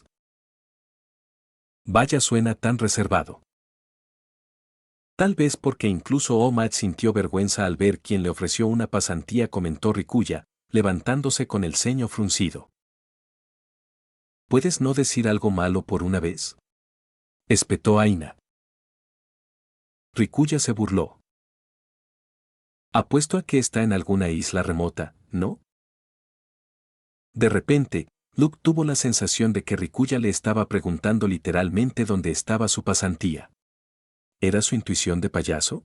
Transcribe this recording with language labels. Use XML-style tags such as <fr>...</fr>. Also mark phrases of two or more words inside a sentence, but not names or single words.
<es>Vaya, suena tan reservado. Tal vez porque incluso All Might sintió vergüenza al ver quién le ofreció una pasantía, comentó Rikuya, levantándose con el ceño fruncido. ¿Puedes no decir algo malo por una vez?, espetó Aina. Rikuya se burló. Apuesto a que está en alguna isla remota, ¿no? De repente, Luke tuvo la sensación de que Rikuya le estaba preguntando literalmente dónde estaba su pasantía. ¿Era su intuición de payaso?</es>